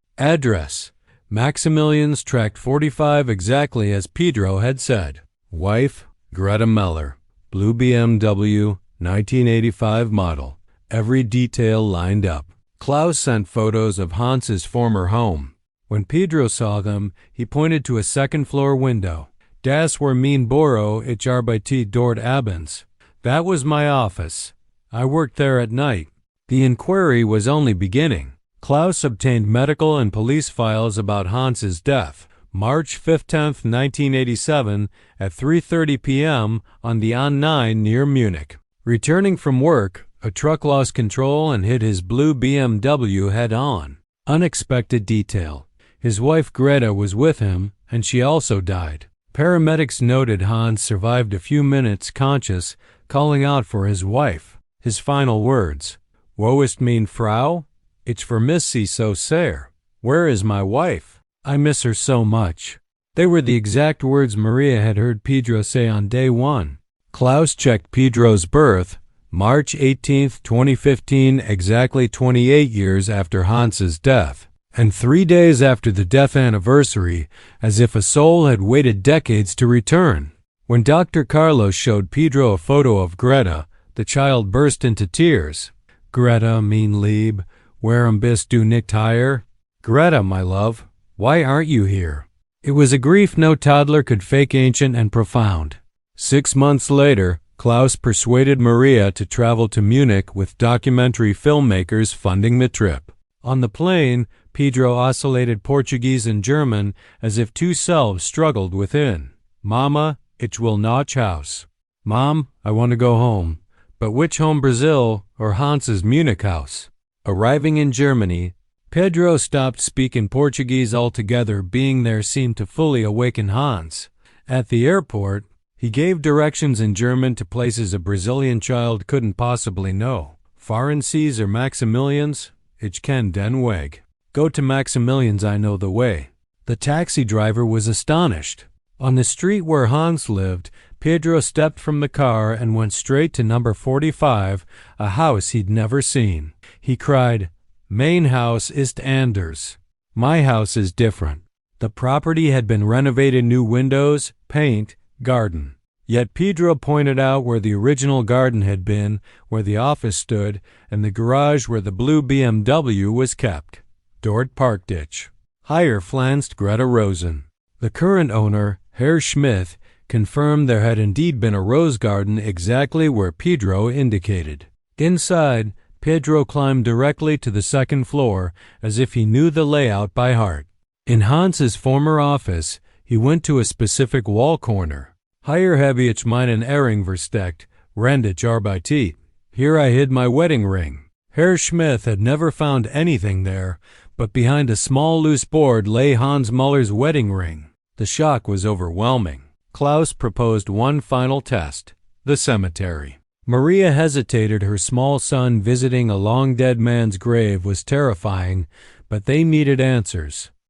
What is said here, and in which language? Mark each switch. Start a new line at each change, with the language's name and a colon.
English: Address: Maximilians Tract 45, exactly as Pedro had said. Wife: Greta Meller. Blue BMW, 1985 model. Every detail lined up. Klaus sent photos of Hans's former home. When Pedro saw them, he pointed to a second-floor window.
German: Das war mein Büro, ich arbeitete dort abends.
English: That was my office. I worked there at night. The inquiry was only beginning. Klaus obtained medical and police files about Hans's death. March 15, 1987, at 3:30 p.m. on the A9 near Munich. Returning from work, a truck lost control and hit his blue BMW head-on. Unexpected detail. His wife Greta was with him, and she also died. Paramedics noted Hans survived a few minutes conscious, calling out for his wife. His final words,
German: "Wo ist meine Frau? Ich vermisse sie so sehr.
English: Where is my wife? I miss her so much." They were the exact words Maria had heard Pedro say on day one. Klaus checked Pedro's birth, March 18, 2015, exactly 28 years after Hans's death, and 3 days after the death anniversary, as if a soul had waited decades to return. When Dr. Carlos showed Pedro a photo of Greta, the child burst into tears.
German: "Greta, mein Lieb, warum bist du nicht hier?
English: Greta, my love, why aren't you here?" It was a grief no toddler could fake, ancient and profound. 6 months later, Klaus persuaded Maria to travel to Munich with documentary filmmakers funding the trip. On the plane, Pedro oscillated Portuguese and German as if two selves struggled within.
German: "Mama, ich will nach Haus."
English: "Mom, I want to go home." But which home, Brazil or Hans's Munich house? Arriving in Germany, Pedro stopped speaking Portuguese altogether. Being there seemed to fully awaken Hans. At the airport, he gave directions in German to places a Brazilian child couldn't possibly know.
German: "Fahren Sie zur Maximilians? Ich kenn den Weg."
English: "Go to Maximilians, I know the way." The taxi driver was astonished. On the street where Hans lived, Pedro stepped from the car and went straight to number 45, a house he'd never seen. He cried,
German: "Mein Haus ist anders.
English: My house is different." The property had been renovated, new windows, paint, garden. Yet Pedro pointed out where the original garden had been, where the office stood, and the garage where the blue BMW was kept.
German: Dort parked ich. Higher flanced Greta Rosen.
English: The current owner, Herr Schmidt, confirmed there had indeed been a rose garden exactly where Pedro indicated. Inside, Pedro climbed directly to the second floor as if he knew the layout by heart. In Hans's former office, he went to a specific wall corner.
German: "Hier habe ich meinen Ring versteckt, während ich arbeitete."
English: Here I hid my wedding ring. Herr Schmidt had never found anything there, but behind a small loose board lay Hans Muller's wedding ring. The shock was overwhelming. Klaus proposed one final test, the cemetery. Maria hesitated. Her small son visiting a long-dead man's grave was terrifying, but they needed answers.